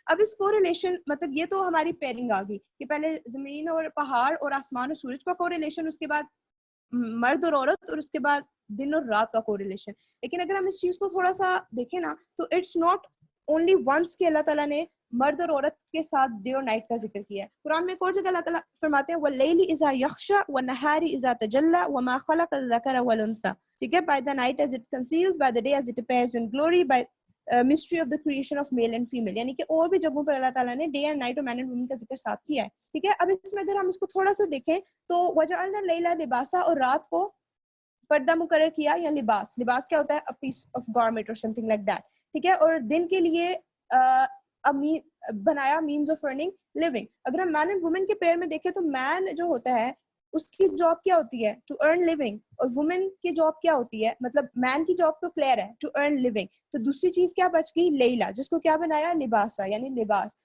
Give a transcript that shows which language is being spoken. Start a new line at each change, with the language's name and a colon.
Urdu: اب اس کو ریلیشن مطلب یہ تو ہماری پیئرنگ آ گئی کہ پہلے زمین اور پہاڑ اور آسمان اور سورج کا کو ریلیشن, اس کے بعد مرد اور عورت, اور اس کے بعد دن اور رات کا کو ریلیشن. لیکن اگر ہم اس چیز کو تھوڑا سا دیکھیں نا تو
English: it's not only once
Urdu: کہ اللہ تعالیٰ نے مرد اور عورت کے ساتھ ڈے اور نائٹ کا ذکر کیا ہے. قرآن میں ایک اور جگہ اللہ تعالیٰ فرماتے ہیں
Arabic: وَاللَّيْلِ إِذَا يَغْشَى وَالنَّهَارِ إِذَا تَجَلَّى وَمَا خَلَقَ الذَّكَرَ وَالْأُنثَى.
English: ٹھیک ہے, by the night as it conceals, by the day as it appears in glory, by mystery of the creation of male and female.
Urdu: یعنی کہ اور بھی جگہوں پر اللہ تعالیٰ نے ڈے اینڈ نائٹ اور مین اینڈ وومن کا ذکر ساتھ کیا ہے. ٹھیک ہے, اب اس میں اگر ہم اس کو تھوڑا سا دیکھیں تو
Arabic: وَجَعَلْنَا اللَّيْلَ لِبَاسًا,
Urdu: اور رات کو پردہ مقرر کیا یا لباس. لباس کیا ہوتا ہے؟
English: a piece of garment or something like that.
Urdu: ٹھیک ہے. اور دن کے لیے بنایا مینز آف ارننگ living. اگر ہم مین اینڈ وومن کے پیئر میں دیکھیں تو مین جو ہوتا ہے اس کی جاب کیا ہوتی ہے؟
English: To earn living.
Urdu: اور وومن کی جاب کیا ہوتی ہے؟ مطلب مین کی جاب تو کلیئر ہے,
English: To earn living.
Urdu: تو دوسری چیز کیا بچ گئی؟ لیلا, جس کو کیا بنایا؟ لباسا, یعنی لباس.